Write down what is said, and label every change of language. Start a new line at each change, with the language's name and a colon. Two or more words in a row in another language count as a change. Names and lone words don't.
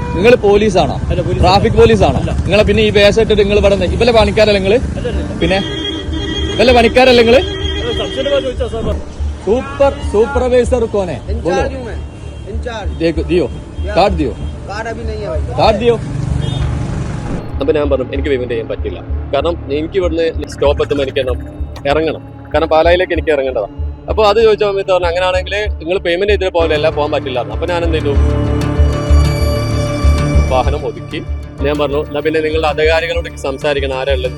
Malayalam: നിങ്ങൾ പോലീസാണോ? ട്രാഫിക് പോലീസാണോ നിങ്ങളെ? പിന്നെ ഈ വേഷം ഇട്ടിട്ട് നിങ്ങൾ ഇവിടെ ഇവലെ പണിക്കാരല്ല നിങ്ങള്? പിന്നെ ഇവലെ പണിക്കാരല്ല നിങ്ങള്?
Hindi: सुपरवाइजर कौन है? इंचार्ज हूं मैं, इंचार्ज। देखो दियो कार्ड दियो, कार्ड अभी नहीं है भाई, कार्ड दियो।
Malayalam: അപ്പൊ ഞാൻ പറഞ്ഞു എനിക്ക് പേയ്മെന്റ് ചെയ്യാൻ പറ്റില്ല. കാരണം എനിക്ക് ഇവിടുന്ന് സ്റ്റോപ്പ് എത്തുമ്പോൾ എനിക്ക് ഇറങ്ങണം. കാരണം പാലായിലേക്ക് എനിക്ക് ഇറങ്ങേണ്ടതാണ്. അപ്പോൾ അത് ചോദിച്ച സമയത്ത് പറഞ്ഞു അങ്ങനെയാണെങ്കിൽ നിങ്ങൾ പേയ്മെന്റ് ചെയ്തിട്ട് പോകില്ല, പോകാൻ പറ്റില്ല. അപ്പൊ ഞാൻ എന്ത് ചെയ്തു, വാഹനം ഒതുക്കി ഞാൻ പറഞ്ഞു എന്നാ പിന്നെ നിങ്ങളുടെ അധികാരികളോട് സംസാരിക്കണം ആരാ ഉള്ളത്.